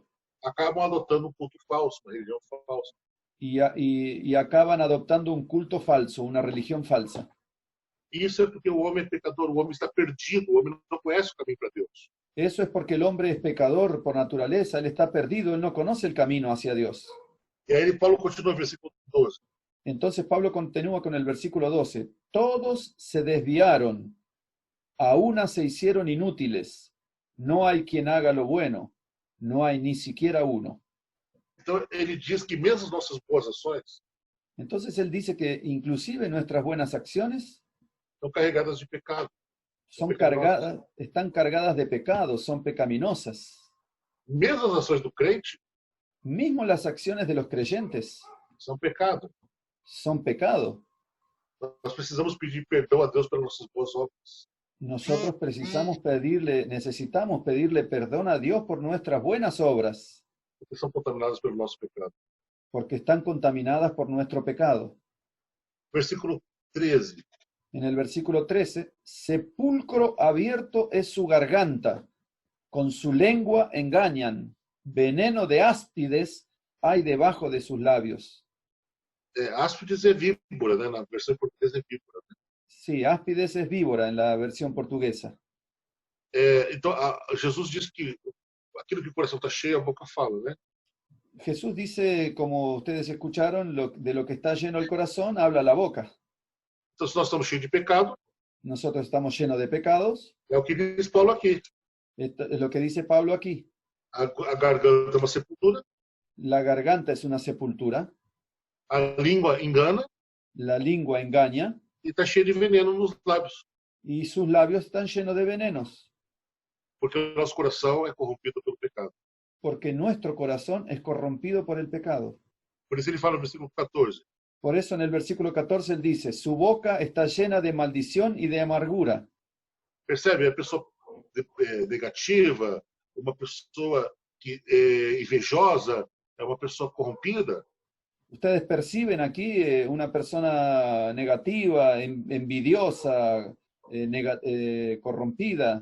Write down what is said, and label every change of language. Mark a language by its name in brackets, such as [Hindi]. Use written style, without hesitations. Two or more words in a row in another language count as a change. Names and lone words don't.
[Portuguese] Acabam adotando um culto falso, uma religião falsa. [Spanish] Y acaban adoptando un culto falso, una religión falsa. [Portuguese] Isso é porque o homem é pecador, o homem está perdido, o homem não conhece o caminho para Deus. [Spanish] Eso es porque el hombre es pecador por naturaleza, él está perdido, él no conoce el camino hacia Dios. [Portuguese] E aí Paulo continua no versículo 12. [Spanish] Entonces Pablo continúa con el versículo 12. Todos se desviaron, a una se hicieron inútiles. No hay quien haga lo bueno, no hay ni siquiera uno. [Portuguese] Então ele diz que mesmo as nossas boas ações [Spanish] Entonces él dice que inclusive nuestras buenas acciones [Portuguese] estão carregadas de pecado. [Spanish] están cargadas de pecados, son pecaminosas. [Portuguese] Mesmo as ações do crente [Spanish] Mismo las acciones de los creyentes [Portuguese] são pecado. [Spanish] son pecado. [Portuguese] Nós precisamos pedir perdão a Deus pelas nossas boas obras. [Spanish] Nosotros necesitamos pedirle perdón a Dios por nuestras buenas obras, [Portuguese] Porque são contaminadas pelo nosso pecado. [Spanish] porque están contaminadas por nuestro pecado. [Portuguese] Versículo 13. [Spanish] En el versículo 13, sepulcro abierto es su garganta, con su lengua engañan, veneno de áspides hay debajo de sus labios. [Portuguese] Áspides é víbora, né? Na versão em português é víbora. Né? [Spanish] Sí, áspides es víbora en la versión portuguesa. [Portuguese] Então, Jesus diz que aquilo que o coração está cheio, a boca fala, né? [Spanish] Jesús dice, como ustedes escucharon, de lo que está lleno el corazón, habla la boca. [Portuguese] Então, se nós estamos cheios de pecado, [Spanish] Nosotros estamos llenos de pecados, [Portuguese] é o que diz Paulo aqui. [Spanish] es lo que dice Pablo aquí. [Portuguese] A garganta é uma sepultura, [Spanish] La garganta es una sepultura, [Portuguese] a língua engana [Spanish] la lengua engaña [Portuguese] e está cheio de veneno nos lábios. [Spanish] y sus labios están llenos de venenos, [Portuguese] Porque o nosso coração é corrompido pelo pecado. [Spanish] porque nuestro corazón es corrompido por el pecado. [Portuguese] Por isso ele fala no versículo 14. [Spanish] Por eso en el versículo 14 él dice, su boca está llena de maldición y de amargura. [Portuguese] Percebe? A pessoa negativa, uma pessoa que é invejosa, é uma pessoa corrompida. [Spanish] Ustedes perciben aquí una persona negativa, envidiosa, corrompida.